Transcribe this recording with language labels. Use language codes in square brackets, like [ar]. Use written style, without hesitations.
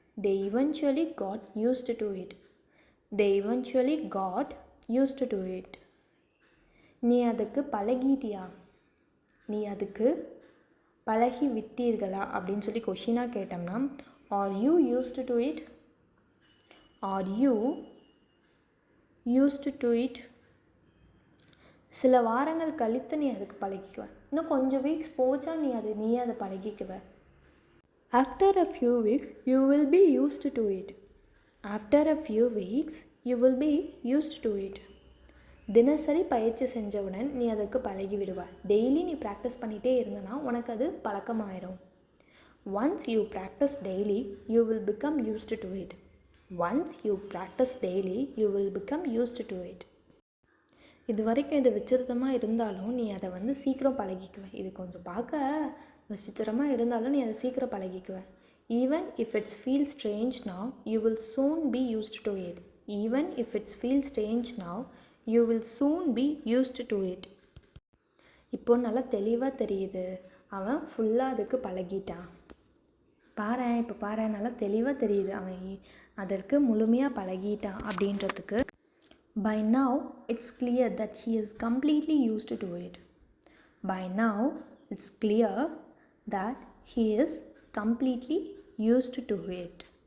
[en] They eventually got used to it. They eventually got used to it. [ta] நீ அதுக்கு பழகிட்டியா? நீ அதுக்கு பழகி விட்டீர்களா அப்படின்னு சொல்லி கொஷினாக கேட்டோம்னா, [en] Are you used to it? Are you used to it? [ta] சில வாரங்கள் கழித்து நீ அதுக்கு பழகிக்குவ. இன்னும் கொஞ்சம் வீக்ஸ் போச்சா நீ அதை பழகிக்குவ. [en] After a few weeks you will be used to it. After a few weeks you will be used to it. [ta] தினசரி பயிற்சி செஞ்சவுடன் நீ அதுக்கு பழகி விடுவாய். டெய்லி நீ ப்ராக்டிஸ் பண்ணிகிட்டே இருந்தனா உனக்கு அது பழக்கமாயிரும். [en] Once you practise daily you will become used to it. Once you practise daily you will become used to it. [ta] இது வரைக்கும் இது விசித்திரமாக இருந்தாலும் நீ அதை சீக்கிரம் பழகிக்குவ. இது கொஞ்சம் பார்க்க விசித்திரமாக இருந்தாலும் நீ அதை சீக்கிரம் பழகிக்குவ. [en] Even if it's feel strange now you will soon be used to it. Even if it's feel strange now you will soon be used to it. [ta] இப்போ நல்லா தெளிவாக தெரியுது, அவன் ஃபுல்லாக அதுக்கு பழகிட்டான். பாரேன் நல்லா தெளிவாக தெரியுது, அவன் அதற்கு முழுமையாக பழகிட்டான் அப்படின்றதுக்கு. [en] By now it's clear that he is completely used to it. By now it's clear that he is completely used to it.